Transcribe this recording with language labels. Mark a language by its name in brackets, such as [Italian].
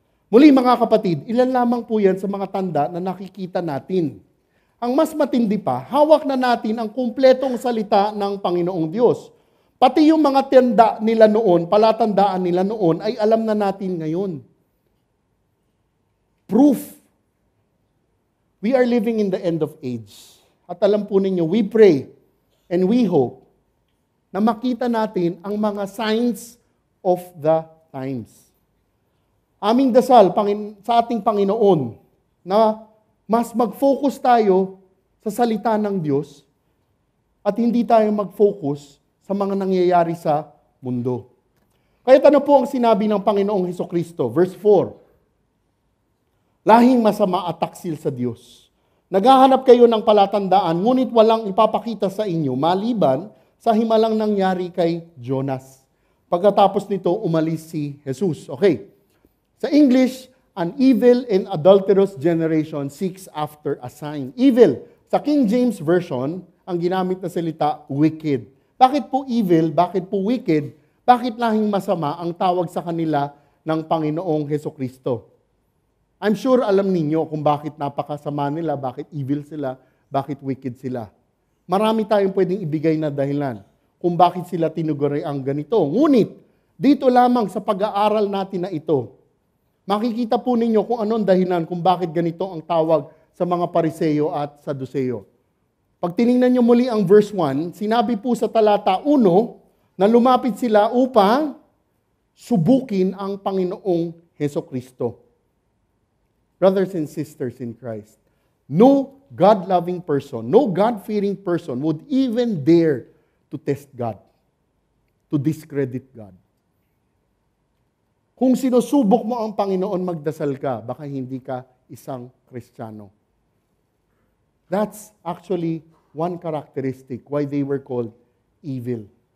[Filipino] Muli mga kapatid, ilan lamang po yan sa mga tanda na nakikita natin. Ang mas matindi pa, hawak na natin ang kumpletong salita ng Panginoong Diyos. Pati yung mga tanda nila noon, palatandaan nila noon, ay alam na natin ngayon. [English] Proof. We are living in the end of age. [Filipino] At alam po ninyo, [English] we pray and we hope [Filipino] na makita natin ang mga [English] signs of the times. [Filipino] Aming dasal sa ating Panginoon na mas mag-focus tayo sa salita ng Diyos at hindi tayo mag-focus sa mga nangyayari sa mundo. Kaya ano po ang sinabi ng Panginoong Hesukristo? Verse 4. Lahing masama at taksil sa Diyos. Naghahanap kayo ng palatandaan, ngunit walang ipapakita sa inyo maliban sa himalang nangyari kay Jonas. Pagkatapos nito, umalis si Jesus. Okay. [English] Sa English, an evil and adulterous generation seeks after a sign. [Filipino] Evil. Sa King James Version, ang ginamit na salita, wicked. Bakit po evil? Bakit po wicked? Bakit lahing masama ang tawag sa kanila ng Panginoong Hesukristo? [English] I'm sure [Filipino] alam ninyo kung bakit napakasama nila, bakit evil sila, bakit wicked sila. Marami tayong pwedeng ibigay na dahilan kung bakit sila tinuguri ang ganito. Ngunit, dito lamang sa pag-aaral natin na ito, makikita po ninyo kung anong dahilan kung bakit ganito ang tawag sa mga Pariseo at Saduceo. Pag tiningnan nyo muli ang verse 1, sinabi po sa talata 1 na lumapit sila upang subukin ang Panginoong Hesukristo. [English] Brothers and sisters in Christ, no God-loving person, no God-fearing person would even dare to test God, to discredit God. [Filipino] Kung sinusubok mo ang Panginoon, magdasal ka, baka hindi ka isang Kristiyano. [English] That's actually one characteristic why they were called evil.